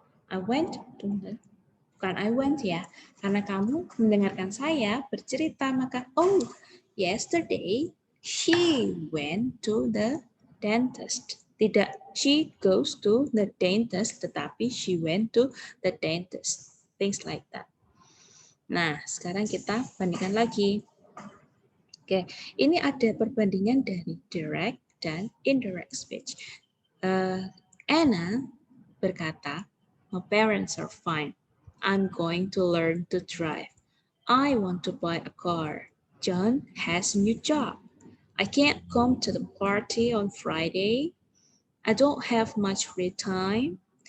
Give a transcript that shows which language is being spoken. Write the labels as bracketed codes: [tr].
[en] I went to the, bukan I went ya, karena kamu mendengarkan saya bercerita, maka oh, yesterday she went to the dentist. Tidak she goes to the dentist, tetapi she went to the dentist. [id] Things like that. Nah, sekarang kita bandingkan lagi. Oke, ini ada perbandingan dari direct dan indirect speech. [en] Anna berkata, my parents are fine. I'm going to learn to drive. I want to buy a car. John has a new job. I can't come to the party on Friday. I don't have much free time.